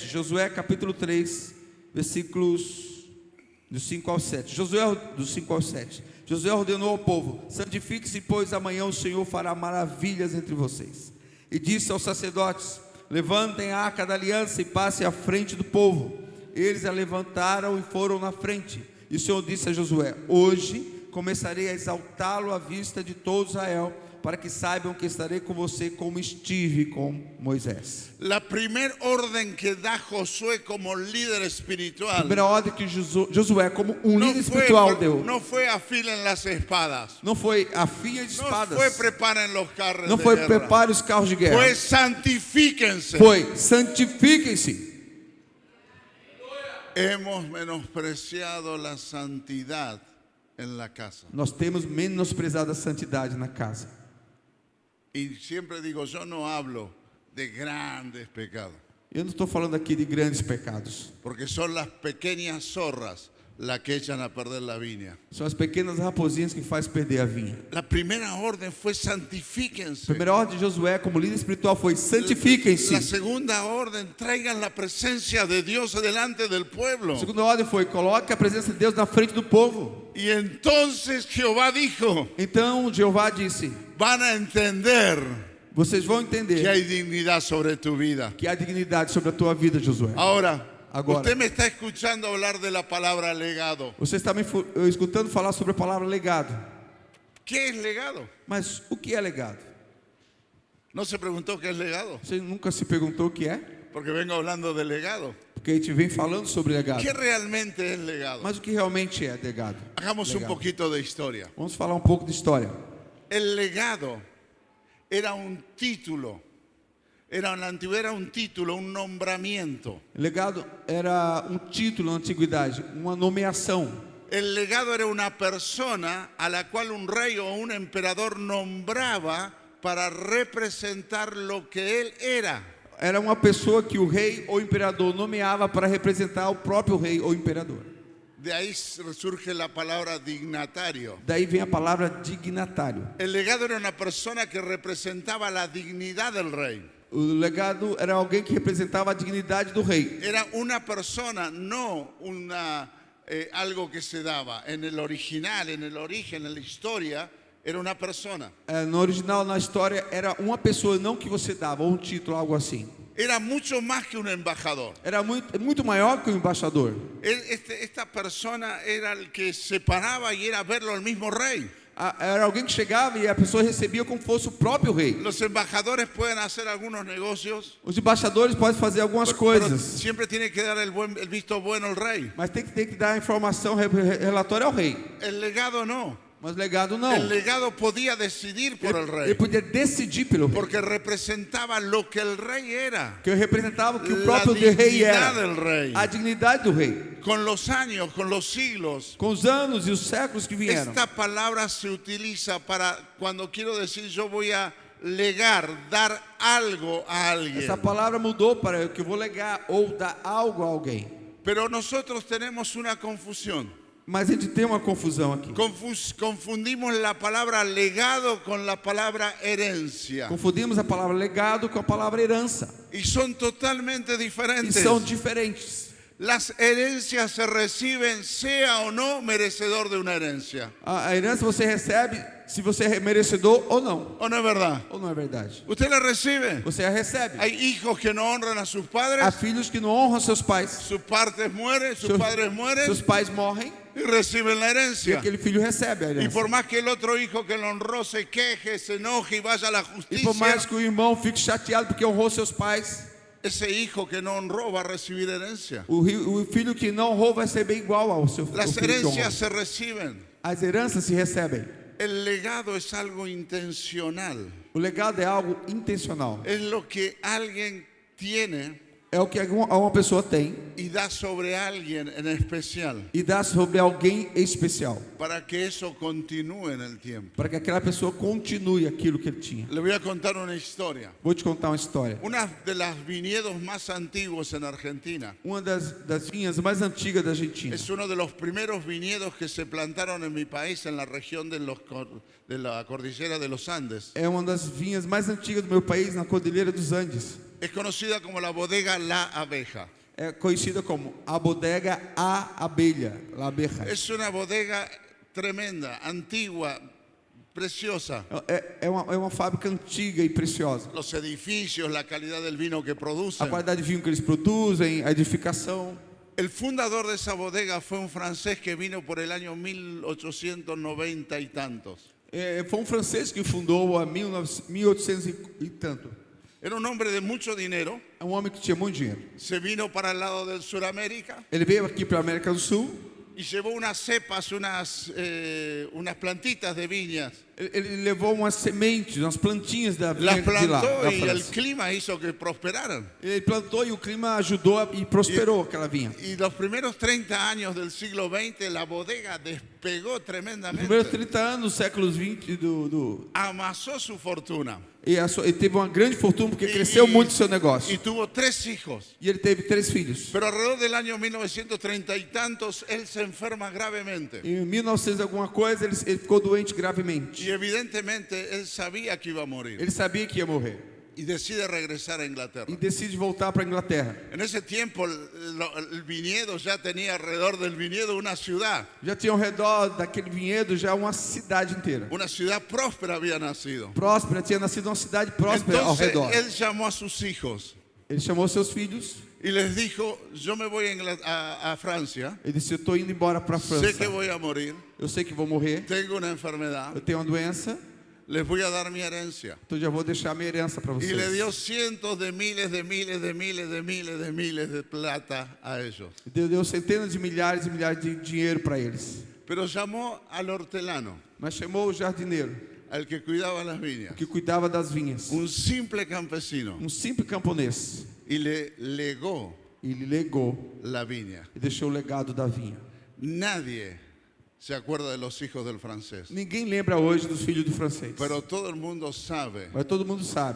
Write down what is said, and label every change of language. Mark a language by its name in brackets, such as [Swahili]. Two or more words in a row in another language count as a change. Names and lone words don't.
[Portuguese] Josué capítulo 3, versículos do 5 ao 7. Josué do 5 ao 7. Josué ordenou ao povo: santifique-se, pois amanhã o Senhor fará maravilhas entre vocês. E disse aos sacerdotes: levantem a arca da aliança e passem à frente do povo. Eles a levantaram e foram na frente. E o Senhor disse a Josué: hoje começarei a exaltá-lo à vista de todo Israel, para que saibam que estarei com você como estive com Moisés. [Spanish] La primer orden que da Josué como líder [Portuguese] A [Spanish] espiritual [Portuguese] primeira ordem que Josué, como líder espiritual, deu. [Spanish] no fue afilen las espadas, [Portuguese] Não foi afia de [Spanish] no [Portuguese] espadas. [Spanish] fue preparen los carros [Portuguese] Não [Spanish] de [Portuguese] foi [Spanish] guerra, [Portuguese] prepare os carros de guerra. [Spanish] fue santifíquense. [Portuguese] Foi santifiquem-se. [Spanish] Hemos menospreciado la santidad en la casa. [Portuguese] Nós temos menosprezado a santidade na casa. [Spanish] Y siempre digo, yo no hablo de grandes pecados, [Portuguese] Eu não estou falando aqui de grandes pecados. [Spanish] porque son las pequeñas zorras las que echan a perder la viña. [Portuguese] São as pequenas raposinhas que faz perder a vinha. [Spanish] La primera orden fue [Portuguese] A [Spanish] santifíquense. [Portuguese] primeira ordem de Josué, como líder espiritual, foi [Spanish] La [Portuguese] santifiquem-se. [Spanish] segunda orden, traigan la presencia de Dios delante del pueblo. [Portuguese] A segunda ordem foi: coloque a presença de Deus na frente do povo. [Spanish] Y entonces Jehová dijo, [Portuguese] Então Jeová disse: [Spanish] van a entender [Portuguese] vocês vão [Spanish] que [Portuguese] entender [Spanish] hay dignidad sobre tu vida. [Portuguese] que há dignidade sobre a tua vida, Josué. [Spanish] Ahora, [Portuguese] Agora. [Spanish] usted me está escuchando hablar de la palabra legado. [Portuguese] Você está me escutando falar sobre a palavra legado. [Spanish] ¿Qué es legado? [Portuguese] Mas o que é legado? [Spanish] ¿No se preguntó qué es legado? [Portuguese] Você nunca se perguntou o que é? [Spanish] Porque vengo hablando de legado. [Portuguese] Porque a gente vem falando sobre legado. [Spanish] ¿Qué realmente es legado? [Portuguese] Mas o que realmente é legado? [Spanish] Hagamos un [Portuguese] Legado. [Spanish] poquito de historia. [Portuguese] Vamos falar um pouco de história. [Spanish] El legado era un título. En la antigüedad era un título, un nombramiento. [Portuguese] Legado era um título na antiguidade, uma nomeação. [Spanish] El legado era una persona a la cual un rey o un emperador nombraba para representar lo que él era. [Portuguese] Era uma pessoa que o rei ou imperador nomeava para representar o próprio rei ou imperador. [Spanish] De ahí surge la palabra dignatario. [Portuguese] Daí vem a palavra dignatário. [Spanish] El legado era una persona que representaba la dignidad del rey. [Portuguese] O legado era alguém que representava a dignidade do rei. [Spanish] Era una persona, no algo que se daba. En el original, en el origen, en la historia, era una persona. [Portuguese] No original, na história, era uma pessoa, não que você dava, ou um título, algo assim. [Spanish] Era mucho más que un embajador. [Portuguese] Era muito maior que o embaixador. [Spanish] Esta persona era el que separaba y era verlo al mismo rey. [Portuguese] Era alguém que chegava e a pessoa recebia como fosse o próprio rei. [Spanish] Los embajadores pueden hacer algunos negocios, [Portuguese] Os embaixadores podem fazer algumas [Spanish] pero [Portuguese] coisas, [Spanish] siempre tiene que dar el visto bueno al rei. [Portuguese] mas tem que dar a informação relatória ao rei. [Spanish] El legado no. [Portuguese] Mas legado não. [Spanish] El legado podía decidir por el [Portuguese] Ele [Spanish] rey, [Portuguese] podia decidir pelo rei. [Spanish] porque representaba lo que el rei era. [Portuguese] Que representava o que o [Spanish] La [Portuguese] próprio rei [Spanish] dignidad [Portuguese] era. [Spanish] del rey. [Portuguese] A dignidade do rei. [Spanish] Con los años, con los siglos, [Portuguese] Com os anos e os séculos que vieram. [Spanish] esta palabra se utiliza para cuando quiero decir yo voy a legar, dar algo a alguien. [Portuguese] Essa palavra mudou para que eu vou legar ou dar algo a alguém. [Spanish] Pero nosotros tenemos una confusión. [Portuguese] Mas a gente tem uma confusão aqui. [Spanish] Confundimos la palabra legado con la palabra herencia. [Portuguese] Confundimos a palavra legado com a palavra herança. [Spanish] Y son totalmente [Portuguese] E [Spanish] diferentes. [Portuguese] são diferentes. [Spanish] Las herencias se reciben, sea o no merecedor de una herencia. [Portuguese] A herança você recebe se você é merecedor ou não. [Spanish] ¿O no es verdad? [Portuguese] Ou não é verdade? [Spanish] Usted la recibe. [Portuguese] Você a recebe. [Spanish] Hay hijos que no honran a sus padres. [Portuguese] Há filhos que não honram seus pais. [Spanish] Sus padres mueren, sus padres mueren [Portuguese] Seus pais morrem [Spanish] y reciben la [Portuguese] e [Spanish] herencia. [Portuguese] aquele filho recebe a [Spanish] Y [Portuguese] herança. [Spanish] por más que el otro hijo que lo honró se queje, se enoje y vaya a la [Portuguese] E por mais [Spanish] justicia, [Portuguese] que o irmão fique chateado porque honrou seus pais, [Spanish] ese hijo que no honró va a recibir herencia. [Portuguese] o filho que não honrou vai ser bem igual ao seu [Spanish] Las [Portuguese] filho que honrou. [Spanish] herencias se reciben. [Portuguese] As heranças se recebem. [Spanish] El legado es algo intencional. [Portuguese] O legado é algo intencional. [Spanish] Es lo que alguien tiene [Portuguese] É o que uma pessoa tem [Spanish] y da sobre alguien en especial [Portuguese] e dá sobre alguém especial, [Spanish] para que eso continúe en el tiempo. [Portuguese] para que aquela pessoa continue aquilo que ele tinha. [Spanish] Le voy a contar una historia. [Portuguese] Vou te contar uma história. [Spanish] Una de las viñedos más antiguos en Argentina. [Portuguese] Uma das vinhas mais antigas da Argentina. [Spanish] Es uno de los primeros viñedos que se plantaron en mi país, en la región de la cordillera de los Andes. [Portuguese] É uma das vinhas mais antigas do meu país, na Cordilheira dos Andes. [Spanish] Es conocida como la bodega La Abeja. [Portuguese] É conhecida como a bodega A Abelha, [Spanish] La Abeja. Es una bodega tremenda, antigua, preciosa. [Portuguese] É uma fábrica antiga e preciosa. [Spanish] Los edificios, la calidad del vino que [Portuguese] A [Spanish] producen. [Portuguese] qualidade de vinho que eles produzem, a edificação. [Spanish] El fundador de esa bodega fue un francés que vino por el año 1890 y tantos. [Portuguese] Foi um francês que fundou a 1800 e tanto. [Spanish] Era un hombre de mucho dinero. [Portuguese] É um homem que tinha muito dinheiro. [Spanish] Se vino para el lado del Suramérica [Portuguese] Ele veio aqui para a América do Sul. [Spanish] y llevó unas cepas, unas plantitas de viñas. [Portuguese] Ele levou umas sementes, umas plantinhas da vinha [Spanish] Las [Portuguese] de lá, [Spanish] plantó [Portuguese] da [Spanish] y el [Portuguese] França. [Spanish] clima hizo que prosperaran. [Portuguese] Ele plantou e o clima ajudou e prosperou aquela vinha. [Spanish] Y los primeros 30 años del siglo XX la bodega despegó [Portuguese] Nos [Spanish] tremendamente. [Portuguese] primeiros 30 anos do século XX, [Spanish] Amasó su fortuna. [Portuguese] ele teve uma grande fortuna porque cresceu muito o seu [Spanish] Y [Portuguese] negócio. [Spanish] tuvo 3 hijos. [Portuguese] E ele teve 3 filhos. [Spanish] Pero alrededor del año 1930 y tantos, él se enferma gravemente. [Portuguese] Em 1900 alguma coisa, ele ficou doente gravemente. [Spanish] Y evidentemente él sabía que iba a morir. [Portuguese] Ele sabia que ia morrer. [Spanish] Y decide regresar a Inglaterra. [Portuguese] E decide voltar para a Inglaterra. [Spanish] En ese tiempo el viñedo ya tenía alrededor del viñedo una ciudad. [Portuguese] Já tinha ao redor daquele vinhedo já uma cidade inteira. [Spanish] Una ciudad próspera había nacido. [Portuguese] Próspera, tinha nascido uma cidade próspera ao [Spanish] Entonces [Portuguese] redor. [Spanish] él llamó a sus hijos [Portuguese] Ele chamou seus filhos. [Spanish] y les dijo, yo me voy a Francia, [Portuguese] Ele disse: eu estou indo embora para a [Spanish] sé [Portuguese] França. [Spanish] que voy a morir, [Portuguese] Eu sei que vou morrer. [Spanish] tengo una enfermedad, [Portuguese] Eu tenho uma doença. [Spanish] les voy a dar mi herencia. [Portuguese] Então já vou deixar minha herança para [Spanish] Y le dio [Portuguese] vocês. [Spanish] cientos de miles de plata a ellos. [Portuguese] Deu centenas de milhares e milhares de dinheiro para eles. [Spanish] Pero llamó al hortelano, [Portuguese] Mas chamou o jardineiro, [Spanish] al que cuidaba las viñas, [Portuguese] que cuidava das vinhas. [Spanish] un simple campesino, [Portuguese] Um simples camponês. [Spanish] y le legó [Portuguese] E ele legou [Spanish] la viña. [Portuguese] e deixou o legado da vinha. [Spanish] Nadie se acuerda de los hijos del francés, [Portuguese] Ninguém lembra hoje dos filhos do francês. [Spanish] pero todo el mundo sabe [Portuguese] Mas todo mundo sabe